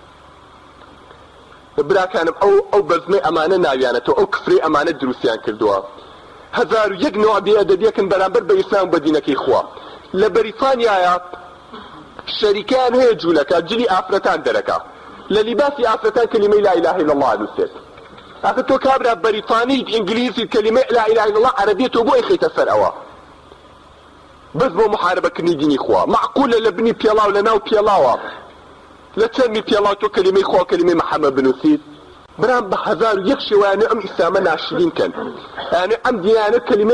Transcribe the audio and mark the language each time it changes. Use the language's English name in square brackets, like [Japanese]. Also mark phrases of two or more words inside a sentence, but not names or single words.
[Central Kurdish] براکانم ئەو بەزمەی ئەمانە ناویانەتەوە ئەو کفرەی ئەمانە دروستیان کردووە 1001 نوع بێئەدەبیەکن بەرامبەر بە ئیسلام و بە دینەکەی خوا لە بەریتانیایە شەریکان هەیە جوولەکە جلی ئافرەتان دەرەکە لە لیباسی ئافرەتان کەلیمەی [Arabic] لا إله إلا الله [Central Kurdish] نووسێت ئاخر تۆ کابرا بەریتانیت ئینگلیزیت کەلیمەی [Arabic] لا إله إلا الله [Central Kurdish] عەرەبیە تۆ بۆی خەیتە سەر ئەوە بەس بۆ محارەبەکردنی دینی خوا معقولە لە بنی پێڵاو لە ناو پێڵاوە لە چەندی پێڵاو تۆ کەلیمەی خوا کەلیمەی محەممەد بنووسیت برام بە 1001 شێوەیانە ئەم ئیسلامە ناشرین کەن یعنی ئەم دیانە کەلیمەی